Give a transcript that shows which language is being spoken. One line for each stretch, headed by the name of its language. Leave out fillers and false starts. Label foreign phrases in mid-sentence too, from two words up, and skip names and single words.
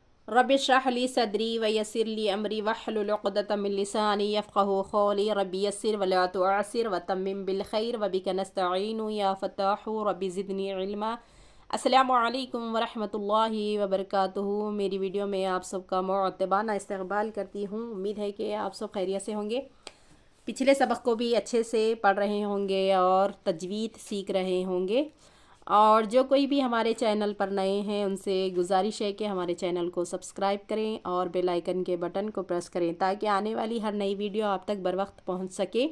Arabic: رب اشرح لي صدري ويسر لي أمري واحلل عقدة من لساني يفقهوا قولي رب يسر ولا تعسر وتمم بالخير وبك نستعين يا فتاح رب زدني علما. السلام عليكم ورحمة الله وبركاته.
Urdu: میری ویڈیو میں آپ سب کا مؤدبانہ استقبال کرتی ہوں. امید ہے کہ آپ سب خیریت سے ہوں گے، پچھلے سبق کو بھی اچھے سے پڑھ رہے ہوں گے اور تجوید سیکھ رہے ہوں گے. اور جو کوئی بھی ہمارے چینل پر نئے ہیں ان سے گزارش ہے کہ ہمارے چینل کو سبسکرائب کریں اور
English: bell icon
Urdu: کے بٹن کو پریس کریں تاکہ آنے والی ہر نئی ویڈیو آپ تک بر وقت پہنچ سکے.